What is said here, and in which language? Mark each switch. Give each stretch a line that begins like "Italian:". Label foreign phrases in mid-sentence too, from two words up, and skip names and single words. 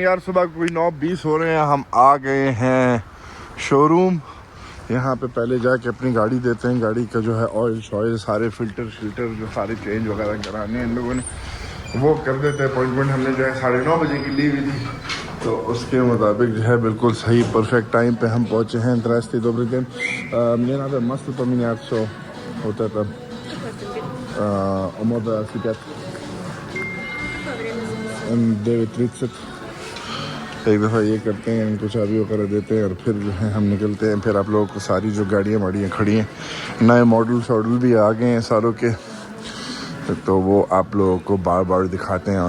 Hindi: यार सुबह कोई 9:20 हो रहे हैं, हम आ गए हैं शोरूम। यहाँ पे पहले जाके अपनी गाड़ी देते हैं। गाड़ी का जो है ऑयल शॉयल सारे फ़िल्टर जो सारे चेंज वगैरह कराने हैं इन लोगों ने, वो कर देते हैं। अपॉइंटमेंट हमने जो है 9:30 बजे की ली हुई थी, तो उसके मुताबिक जो है बिल्कुल सही परफेक्ट टाइम पे हम पहुँचे हैं।
Russian: Zdrasty, добрый день. Мне надо масло поменять, все вот это. Омода C5.
Hindi: 9:30 एक दफ़ा ये करते हैं, इनको चाबी वगैरह देते हैं और फिर जो है हम निकलते हैं। फिर आप लोगों को सारी जो गाड़ियाँ वाड़ियाँ खड़ी हैं, नए मॉडल शॉडल भी आ गए हैं सारों के, तो वो आप लोगों को बार बार दिखाते हैं।